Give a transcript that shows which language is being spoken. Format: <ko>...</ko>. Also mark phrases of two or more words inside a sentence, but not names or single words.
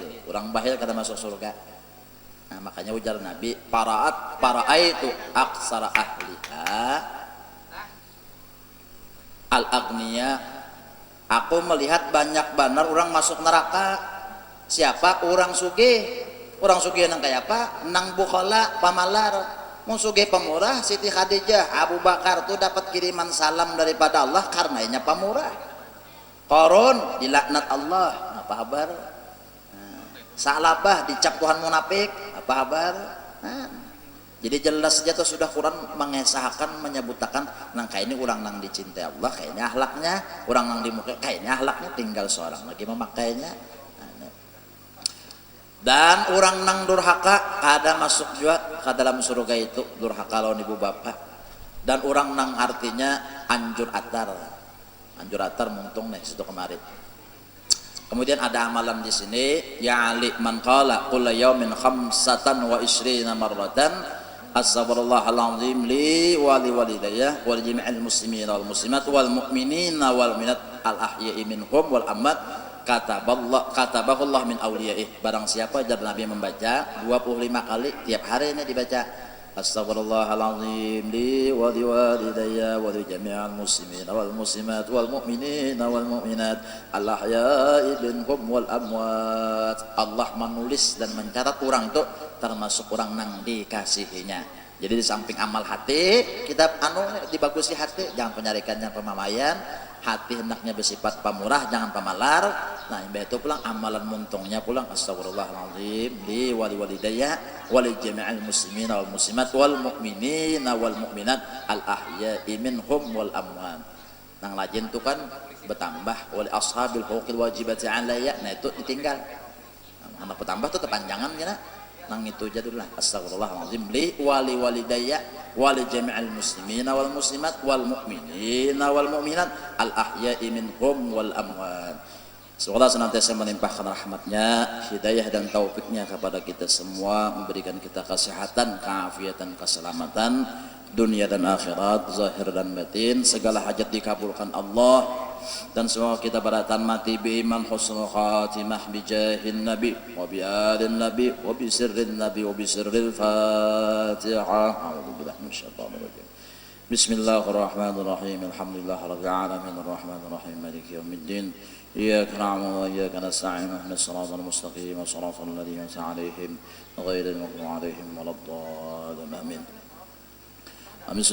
<bjn>Orang bakhil kada masuk surga. Nah, makanya ujar Nabi,</bjn> <ar>رأيت أكثر أهلها الأغنياء,</ar> <bjn>aku melihat banyak benar orang masuk neraka. Siapa? Orang sugih. Orang sugih nang kayak apa? Nang bukhala pamalar. Mau sugih pemurah, Siti Khadijah, Abu Bakar tuh dapat kiriman salam daripada Allah karenanya pemurah. Qarun dilaknat Allah, apa kabar? Salabah dicap Tuhan munafik, apa kabar? Jadi jelas saja tuh sudah Quran mengesahkan, menyebutkan nang kayak ini orang nang dicintai Allah, kayaknya akhlaknya, orang nang dimukai, kayaknya akhlaknya tinggal seorang lagi memakainya. Dan orang nang durhaka kada masuk juga ke dalam surga itu, durhaka lawan ibu bapak. Dan orang nang artinya anjur atar muntung nih situ kemarin. Kemudian ada amalan di sini,</bjn> <ar>يا علي من قال كل يوم خمسة وعشرين مرة أستغفر الله العظيم لي ولوالدي ولجميع المسلمين والمسلمات والمؤمنين والمؤمنات الأحياء منهم والأموات كتبه الله من أوليائه.</ar> <bjn>Barang siapa jar Nabi membaca 25 kali tiap hari ini dibaca</bjn> <ar>أستغفر الله العظيم لي ولوالدي ولجميع المسلمين والمسلمات والمؤمنين والمؤمنات الأحياء منهم والأموات.</ar> <bjn>Allah menulis dan mencatat orang itu termasuk orang nang dikasihinya. Jadi di samping amal hati, kita dibagusi hati, jangan penyarikan, jangan pemamaian. Hati hendaknya bersifat pamurah, jangan pamalar. Nah, itu pulang amalan muntungnya pulang</bjn> <ar>أستغفر الله العظيم لوالدي ولجميع المسلمين والمسلمات والمؤمنين والمؤمنات الأحياء منهم والأموات.</ar> <bjn>Nang lajin itu kan bertambah</bjn> <ar>ولأصحاب الحقوق الواجبات علي.</ar> <bjn>Nah, itu ditinggal. Nah, anak bertambah tuh kepanjangan ya. Nang itu jadullah</bjn> <ar>أستغفر الله العظيم لوالدي ولجميع المسلمين والمسلمات والمؤمنين والمؤمنات الأحياء منهم والأموات.</ar> <bjn>Semoga senantiasa melimpahkan rahmatnya, hidayah dan taufiknya kepada kita semua, memberikan kita kesehatan, keafiatan, keselamatan dunia dan akhirat, zahir dan batin, segala hajat dikabulkan Allah, dan semoga kita beratan mati</bjn> <ar>بإيمان حسن الخاتمة بجاه النبي وبآل النبي وبسر النبي وبسر الفاتحة. أعوذ بالله من الشيطان الرجيم. بسم الله الرحمن الرحيم. الحمد لله رب العالمين الرحمن الرحيم مالك يوم الدين. إياك نعبد وإياك نستعين اهدنا الصراط المستقيم صراط الذين أنعمت عليهم غير المغضوب عليهم ولا الضالين. آمين. آمين.</ar>